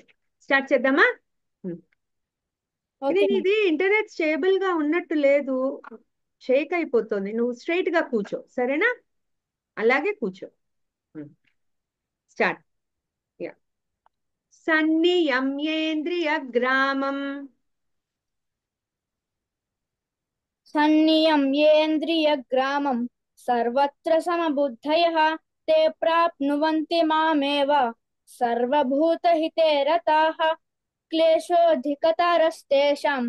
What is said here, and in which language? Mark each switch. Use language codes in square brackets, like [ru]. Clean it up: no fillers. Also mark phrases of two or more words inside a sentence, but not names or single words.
[te] స్టార్ట్ చేద్దామా? ఉమ్. ఇది [en] okay madam. [te] నీది [en] internet stable [te] గా ఉన్నట్టు లేదు, షేక్ అయిపోతుంది. నువ్వు స్ట్రైట్ గా కూర్చో, సరేనా? అలాగే కూర్చో. [en] start. ya. [sa] సన్నియమ్యేంద్రియ గ్రామం. सन्नियम्येन्द्रियग्रामं सर्वत्र समबुद्धयः ते प्राप्नुवन्ति मामेव सर्वभूतहिते रताः क्लेशोऽधिकतरस्तेषाम्